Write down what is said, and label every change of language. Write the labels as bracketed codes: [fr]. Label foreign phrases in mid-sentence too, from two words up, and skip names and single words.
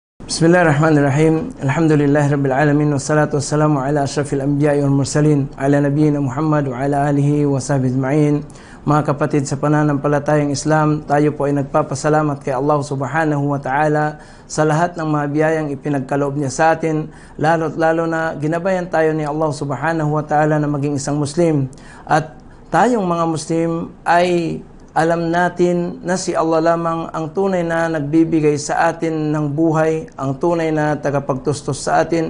[ar] بسم الله الرحمن الرحيم. الحمد لله العالمين والصلاة والسلام على أشرف الأنبياء والمرسلين على نبينا محمد وعلى آله وصحبه أجمعين. [tl] Mga kapatid sa pananampalatayang Islam, tayo po ay nagpapasalamat kay Allah [ar] سبحانه وتعالى [tl] sa lahat ng mga biyayang ipinagkaloob niya sa atin, lalo't lalo na ginabayan tayo ni Allah [ar] سبحانه وتعالى [tl] na maging isang Muslim. At tayong mga Muslim ay alam natin na si Allah lamang ang tunay na nagbibigay sa atin ng buhay, ang tunay na tagapagtustos sa atin.